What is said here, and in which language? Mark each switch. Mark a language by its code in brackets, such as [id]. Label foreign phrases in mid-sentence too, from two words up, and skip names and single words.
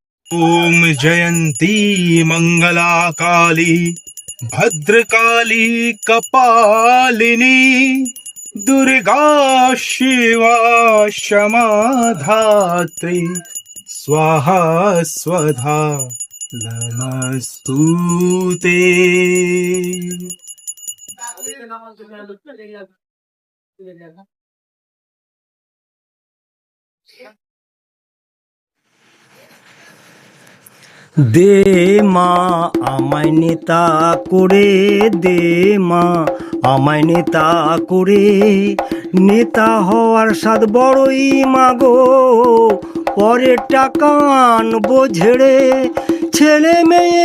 [sa] ओम जयंती मंगला काली भद्रकाली कपालिनी दुर्गा शिवा क्षमा धात्री स्वाहा स्वधा नमस्तुते। [bn] দে মা আমায় নেতা করে, দে মা আমায় নেতা করে, নেতা হওয়ার স্বাদ বড়ই মাগো, পরে টাকা আনবো ঝেড়ে, ছেলে মেয়ে